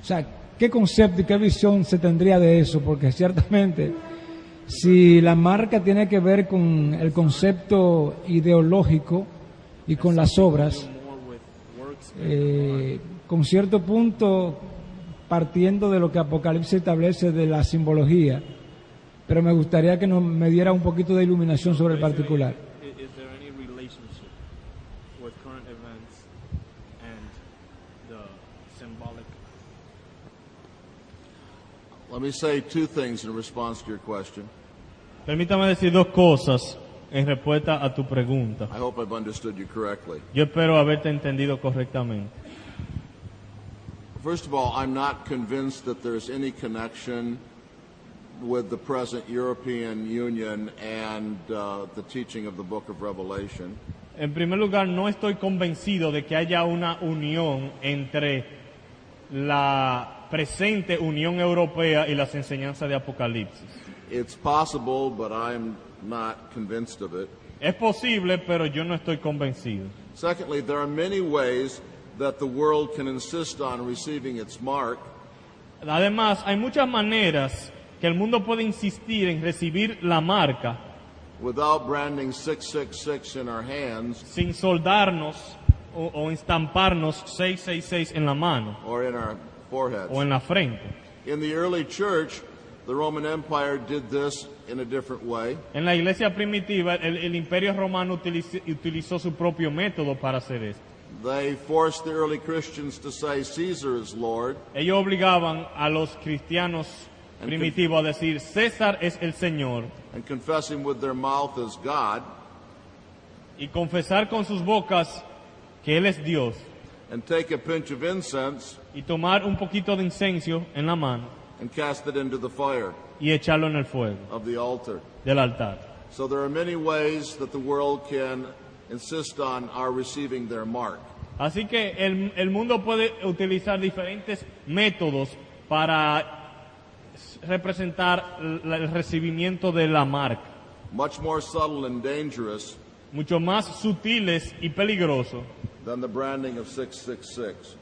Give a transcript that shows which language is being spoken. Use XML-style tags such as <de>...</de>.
<es>O sea, ¿qué concepto y qué visión se tendría de eso? Porque ciertamente, si la marca tiene que ver con el concepto ideológico y con las obras,</es> <en>More with works</en> <es>con cierto punto partiendo de lo que Apocalipsis establece de la simbología, pero me gustaría que me diera un poquito de iluminación sobre el particular.</es> <en>Is there any relationship with current events and the symbolic? Let me say two things in response to your question.</en> <es>Permítame decir dos cosas en respuesta a tu pregunta.</es> <en>I hope I've understood you correctly.</en> <es>Yo espero haberte entendido correctamente.</es> <en>First of all, I'm not convinced that there's any connection with the present European Union and the teaching of the book of Revelation.</en> <es>En primer lugar, no estoy convencido de que haya una unión entre la presente Unión Europea y las enseñanzas de Apocalipsis.</es> <en>It's possible, but I'm not convinced of it.</en> <es>Es posible, pero yo no estoy convencido.</es> <en>Secondly, there are many ways that the world can insist on receiving its mark</en> <es>Además, hay muchas maneras que el mundo puede insistir en recibir la marca</es> <en>without branding 666 in our hands</en> <es>sin soldarnos o estamparnos 666 en la mano</es> <en>or in our foreheads.</en> <es>o en la frente.</es> <en>In the early church, the Roman Empire did this in a different way.</en> <es>En la iglesia primitiva, el imperio romano utilizó su propio método para hacer esto.</es> <en>They forced the early Christians to say Caesar is Lord,</en> <es>Ellos obligaban a los cristianos primitivos a decir César es el Señor</es> <en>and confessing with their mouth as God,</en> <es>y confesar con sus bocas que Él es Dios</es> <en>and take a pinch of incense</en> <es>y tomar un poquito de incienso en la mano</es> <en>and cast it into the fire</en> <es>y echarlo en el fuego</es> <en>of the altar.</en> <es>del altar.</es> <en>So there are many ways that the world can insist on our receiving their mark.</en> <es>Así que el mundo puede utilizar diferentes métodos para representar el recibimiento de la marca,</es> <en>Much more subtle and dangerous</en> <es>mucho más sutiles y peligrosos</es> <en>than the branding of 666.</en>